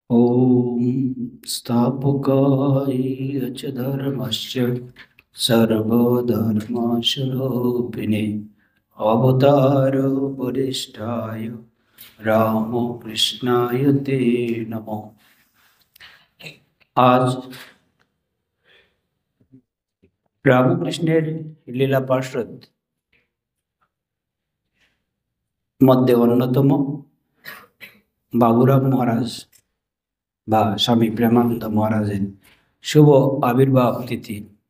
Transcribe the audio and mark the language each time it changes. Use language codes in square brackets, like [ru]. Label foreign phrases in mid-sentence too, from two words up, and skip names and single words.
[sa] ॐ स्थापकाय च धर्मस्य सर्वधर्मस्वरूपिणे अवतारवरिष्ठाय रामकृष्णाय ते नमः। [bn] আজ রামকৃষ্ণের লীলা পার্ষদ মধ্যে অন্যতম বাবুরাম মহারাজ বা স্বামী প্রেমানন্দ মহারাজের শুভ আবির্ভাব তিথি।